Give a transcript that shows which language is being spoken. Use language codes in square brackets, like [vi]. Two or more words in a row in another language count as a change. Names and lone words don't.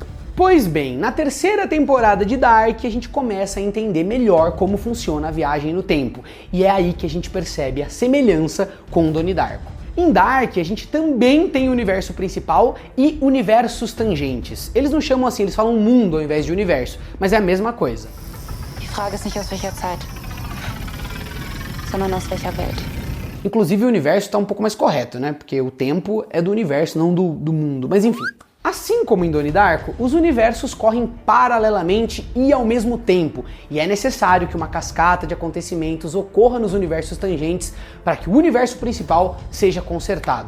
[pt] Pois bem, na terceira temporada de Dark, a gente começa a entender melhor como funciona a viagem no tempo, e é aí que a gente percebe a semelhança com Donnie Darko. Em Dark, a gente também tem o universo principal e universos tangentes. Eles não chamam assim, eles falam mundo ao invés de universo, mas é a mesma coisa. [de] Die Frage ist nicht aus welcher Zeit, sondern aus welcher Welt. [pt] Inclusive o universo está um pouco mais correto, porque o tempo é do universo, não do mundo, mas enfim. Assim como em Donnie Darko, os universos correm paralelamente e ao mesmo tempo, e é necessário que uma cascata de acontecimentos ocorra nos universos tangentes para que o universo principal seja consertado.